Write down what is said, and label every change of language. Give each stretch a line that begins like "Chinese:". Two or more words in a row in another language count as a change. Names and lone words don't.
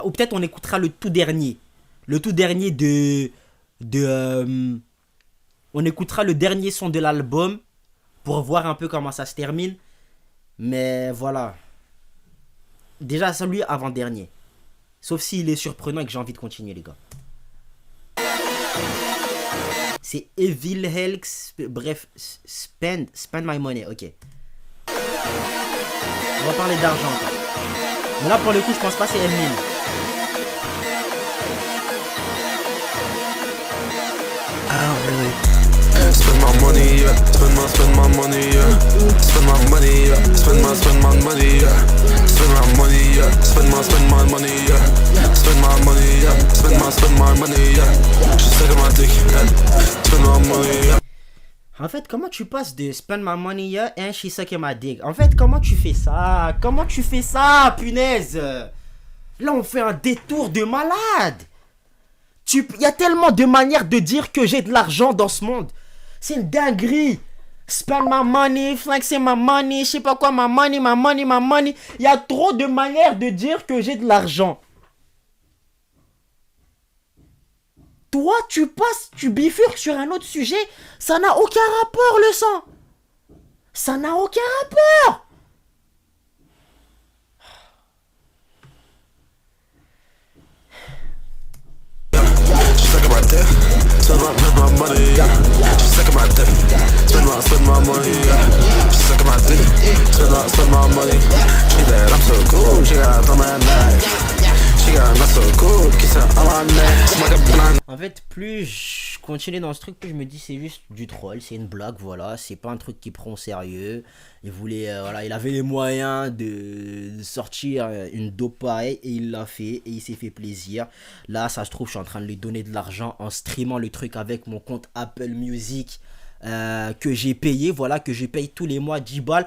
French: Ou peut-être on écoutera le tout dernier. Le tout dernier on écoutera le dernier son de l'album pour voir un peu comment ça se termine. Mais voilà. Déjà, celui avant-dernier. Sauf s'il est surprenant et que j'ai envie de continuer, les gars. C'est Evil Helks. Bref,
English: spend my money.
French: Ok. On va parler d'argent. Mais là, pour le coup, je pense pas c'est Eminem.
English: Spend my money, yeah. Spend my money, yeah. Spend my money, yeah. Spend my money, yeah. Spend my money, yeah. Spend my money, yeah. Spend my money, yeah. Spend my money, yeah. She suck my dick, yeah. Spend my money, yeah.
French: En fait, comment tu passes de
English: spend my money, yeah, and she suck my dick?
French: En fait, comment tu fais ça? Comment tu fais ça, punaise? Là, on fait un détour de malade. Il y a tellement de manières de dire que j'ai de l'argent dans ce monde. C'est une dinguerie.
English: Spend my money, flexer my money,
French: je sais pas quoi,
English: my money, my money, my money.
French: Il y a trop de manières de dire que j'ai de l'argent. Toi, tu bifurques sur un autre sujet. Ça n'a aucun rapport, le sang. Ça n'a aucun rapport.
English: Spend my money, yeah. She sucking my dick. Spend my money, yeah. She sucking my dick. Spend my money. She said I'm so cool. She got on my neck. She got not so cool. Kiss her on my neck. Smoke a blunt.
French: En fait, plus je continue dans ce truc, plus je me dis c'est juste du troll, c'est une blague, voilà, c'est pas un truc qui prend au sérieux. Il voulait, voilà, il avait les moyens de sortir une dope pareille et il l'a fait et il s'est fait plaisir. Là, ça se trouve, je suis en train de lui donner de l'argent en streamant le truc avec mon compte Apple Music que j'ai payé, voilà, que je paye tous les mois 10 balles.